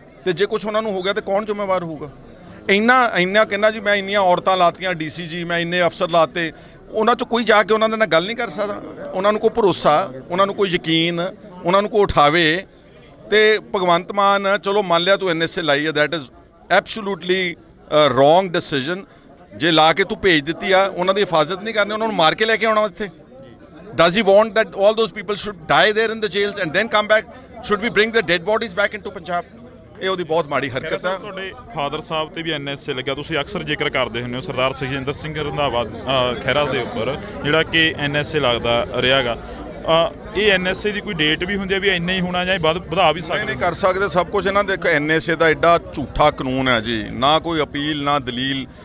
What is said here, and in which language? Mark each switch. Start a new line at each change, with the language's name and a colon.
Punjabi: ਤੇ ਜੇ ਕੁਝ ਉਹਨਾਂ ਨੂੰ ਹੋ ਗਿਆ ਤੇ ਕੌਣ ਜ਼ਿੰਮੇਵਾਰ ਹੋਊਗਾ? ਇੰਨਾ ਕਹਿੰਦਾ ਜੀ ਮੈਂ ਇੰਨੀਆਂ ਔਰਤਾਂ ਲਾਤੀਆਂ DCG, ਮੈਂ ਇੰਨੇ ਅਫਸਰ ਲਾਤੇ, ਉਹਨਾਂ 'ਚ ਕੋਈ ਜਾ ਕੇ ਉਹਨਾਂ ਦੇ ਨਾਲ ਗੱਲ ਨਹੀਂ ਕਰ ਸਕਦਾ? ਉਹਨਾਂ ਨੂੰ ਕੋਈ ਭਰੋਸਾ, ਉਹਨਾਂ ਨੂੰ ਕੋਈ ਯਕੀਨ, ਉਹਨਾਂ ਨੂੰ ਕੋਈ ਉਠਾਵੇ। ਤੇ ਭਗਵੰਤ ਮਾਨ ਚਲੋ ਮੰਨ ਲਿਆ ਤੂੰ NSA ਲਾਈ ਹੈ,
English: That is absolutely wrong decision.
Punjabi: ਜੇ ਲਾ ਕੇ ਤੂੰ ਭੇਜ ਦਿੱਤੀ ਆ, ਉਹਨਾਂ ਦੀ ਹਿਫਾਜ਼ਤ ਨਹੀਂ ਕਰਨੀ, ਉਹਨਾਂ ਨੂੰ ਮਾਰ ਕੇ ਲੈ ਕੇ ਆਉਣਾ ਇੱਥੇ?
English: Does he want that all those people should die there in the jails and then come back? Should we bring the dead bodies back into Punjab?
Punjabi: ਇਹ ਉਹਦੀ ਬਹੁਤ ਮਾੜੀ ਹਰਕਤ ਆ। ਤੁਹਾਡੇ ਫਾਦਰ ਸਾਹਿਬ ਤੇ ਵੀ NSA ਲੱਗਿਆ, ਤੁਸੀਂ ਅਕਸਰ ਜ਼ਿਕਰ ਕਰਦੇ ਹੁੰਦੇ ਹੋ ਸਰਦਾਰ ਸੁਖਜਿੰਦਰ ਸਿੰਘ ਰੰਧਾਵਾ ਖਹਿਰਾ ਦੇ ਉੱਪਰ, ਜਿਹੜਾ ਕਿ NSA ਲੱਗਦਾ ਰਿਹਾਗਾ। ਇਹ NSA ਦੀ ਕੋਈ ਡੇਟ ਵੀ ਹੁੰਦੀ ਹੈ ਵੀ ਇੰਨਾ ਹੀ ਹੋਣਾ ਜਾਂ ਵਧਾ ਵੀ ਸਕਦੇ? ਨਹੀਂ ਕਰ ਸਕਦੇ ਸਭ ਕੁਝ ਇਹਨਾਂ ਦੇ। NSA ਦਾ ਐਡਾ ਝੂਠਾ ਕਾਨੂੰਨ ਹੈ ਜੀ, ਨਾ ਕੋਈ ਅਪੀਲ ਨਾ ਦਲੀਲ।